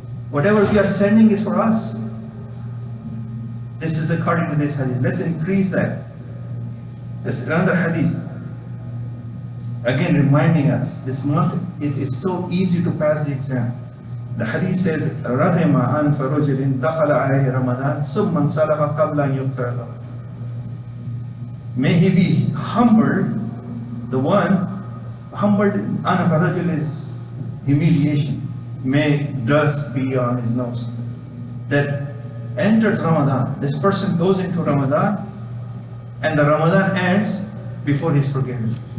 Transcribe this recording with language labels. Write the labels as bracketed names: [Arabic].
[English] Whatever we are sending is for us. This is according to this hadith. Let's increase that. There's another hadith. Again, reminding us, this month, it is so easy to pass the exam. The hadith says, [Arabic] رَغِمَ أَنْفَ رُجُلٍ دَخَلَ عَلَيْهِ رَمَضَانَ ثُمَّ انْصَرَفَ قَبْلَ أَنْ يُغْفَرَ لَهُ. [English] May he be humbled, the one, humbled, [Arabic] أَنْفَ رُجُلٍ [English] is humiliation. May dust be on his nose. That enters Ramadan. This person goes into Ramadan, and the Ramadan ends before he's forgiven.